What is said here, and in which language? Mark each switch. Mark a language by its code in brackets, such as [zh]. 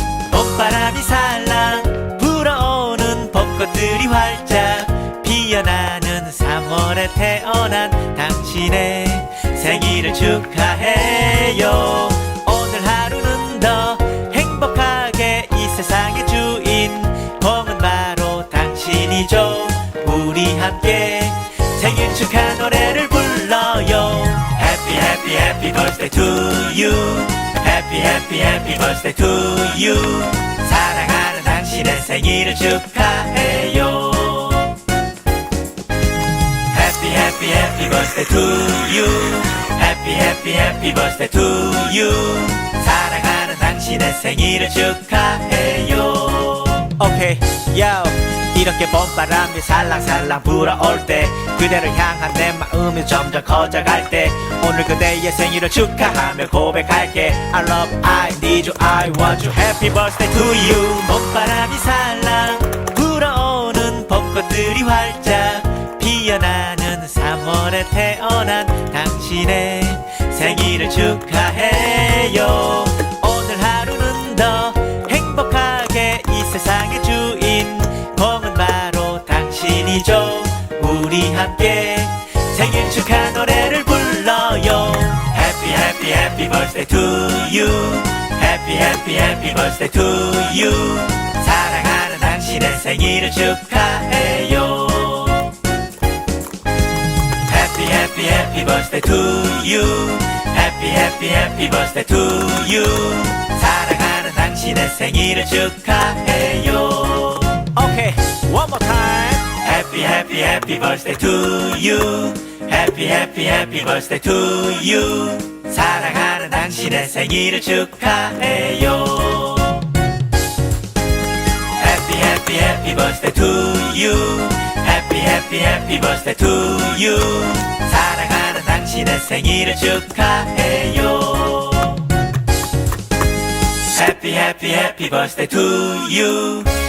[ko] 봄바람이 살랑 불어오는 벚꽃들이 활짝 피어나는 3월에 태어난 당신의 생일을 축하해요. 오늘 하루는 더 행복하게 이 세상의 주인공은 바로 당신이죠. 우리 함께 생일 축하 노래를 불러요. [en] Happy happy happy birthday to you. Happy happy happy birthday to you. [ko] 사랑하는 당신의 생일을 축하해요. [en] Happy happy happy birthday to you. Happy happy happy birthday to you. [ko] 사랑하는 당신의 생일을 축하해요. 오케이, yo. 이렇게 봄바람이 살랑살랑 불어올 때 그대를 향한 내 마음이 점점 커져갈 때 오늘 그대의 생일을 축하하며 고백할게. [en] I love, I need you, I want you. Happy birthday to you. [ko] 봄바람이 살랑 불어오는 벚꽃들이 활짝 피어나는 3월에 태어난 당신의 생일을 축하해요. 오늘 하루는 더 행복하게 이 세상의 주인공은 바로 당신이죠. 우리 함께 생일 축하 노래를 불러요. [en] Happy happy happy birthday to you. Happy happy happy birthday to you. [ko] 사랑하는 당신의 생일을 축하해요. [en] Happy happy happy birthday to you. Happy happy happy birthday to you. [ko] 사랑하는 당신의 생일을 축하해요. [en] Okay, one more time. Happy happy happy birthday to you. Happy happy happy birthday to you. [ko] 사랑하는 당신의 생일을 축하해요. [en] Happy happy happy birthday to you. Happy happy happy birthday to you. [ko] 사랑하는 당신의 생일을 축하해요. [en] Happy happy happy birthday to you.